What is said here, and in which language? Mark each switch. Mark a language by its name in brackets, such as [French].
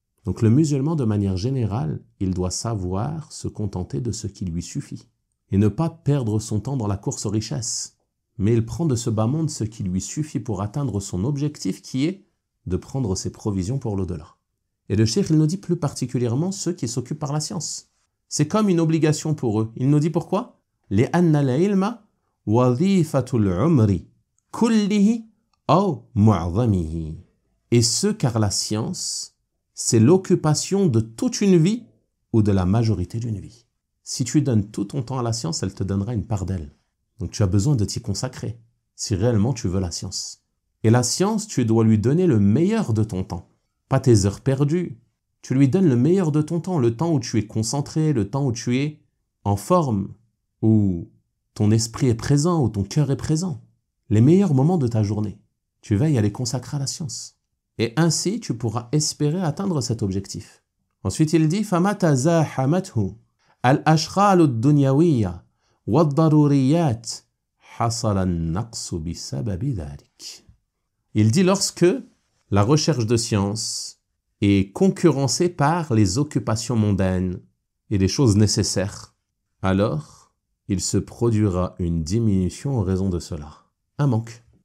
[French] Donc le musulman, de manière générale, il doit savoir se contenter de ce qui lui suffit et ne pas perdre son temps dans la course aux richesses, mais il prend de ce bas monde ce qui lui suffit pour atteindre son objectif qui est de prendre ses provisions pour l'au-delà. Et le cheikh, il nous dit plus particulièrement ceux qui s'occupent par la science. C'est comme une obligation pour eux. Il nous dit pourquoi ? [Arabic] لأن العلم وظيفة العمر كله أو معظمه. [French] Et ce, car la science, c'est l'occupation de toute une vie ou de la majorité d'une vie. Si tu donnes tout ton temps à la science, elle te donnera une part d'elle. Donc tu as besoin de t'y consacrer, si réellement tu veux la science. Et la science, tu dois lui donner le meilleur de ton temps, pas tes heures perdues. Tu lui donnes le meilleur de ton temps, le temps où tu es concentré, le temps où tu es en forme, où ton esprit est présent, où ton cœur est présent. Les meilleurs moments de ta journée, tu veilles à les consacrer à la science. Et ainsi, tu pourras espérer atteindre cet objectif. Ensuite, il dit [Arabic] « فَمَتَ زَاحَمَتْهُ الْأَشْغَالُ الدُّنْيَوِيَّةِ وَالضَّرُورِيَّاتِ حصل النقص بسبب ذلك. [French] Il dit lorsque la recherche de science est concurrencée par les occupations mondaines et les choses nécessaires, alors il se produira une diminution en raison de cela, un manque.